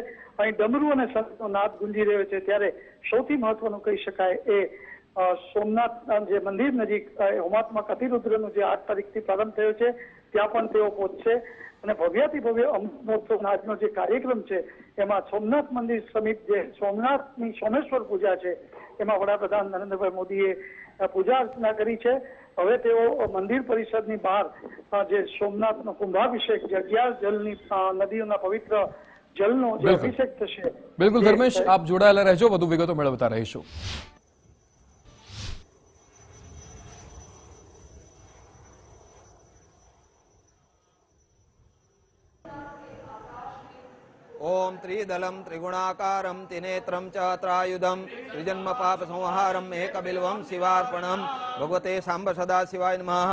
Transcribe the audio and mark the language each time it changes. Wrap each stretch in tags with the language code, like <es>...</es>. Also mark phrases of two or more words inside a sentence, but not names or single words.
<gu>અહીં ડમરૂ અને સંતનો નાદ ગુંજી રહ્યો છે, ત્યારે સૌથી મહત્વનું કહી શકાય એ સોમનાથ જે મંદિર નજીક હોમાત્મક અતિરુદ્રનું જે 8 તારીખથી પ્રારંભ થયો છે ત્યાં પણ તેઓ પહોંચશે અને ભવ્યાતિ ભવ્ય અમૃત મહોત્સવનો આજનો જે કાર્યક્રમ છે એમાં સોમનાથ મંદિર સમિત જે સોમનાથની સોમેશ્વર પૂજા છે એમાં વડાપ્રધાન નરેન્દ્રભાઈ મોદીએ પૂજા અર્ચના કરી છે. હવે તેઓ મંદિર પરિસરની બહાર જે સોમનાથનો કુંભાભિષેક જે 11 જલની નદીઓના પવિત્ર જલનો જે અભિષેક થશે. બિલકુલ ધર્મેશ, આપ જોડાયેલા રહેજો, વધુ વિગતો મેળવતા રહીશું.</gu> <sa>ओम त्रिदलम त्रिगुणाकारम त्रिनेत्रम च त्रायुधम त्रिजन्म पाप संहारम एकबिल्वम शिवार्पणम भगवते सांब सदा शिवाय नमः.</sa>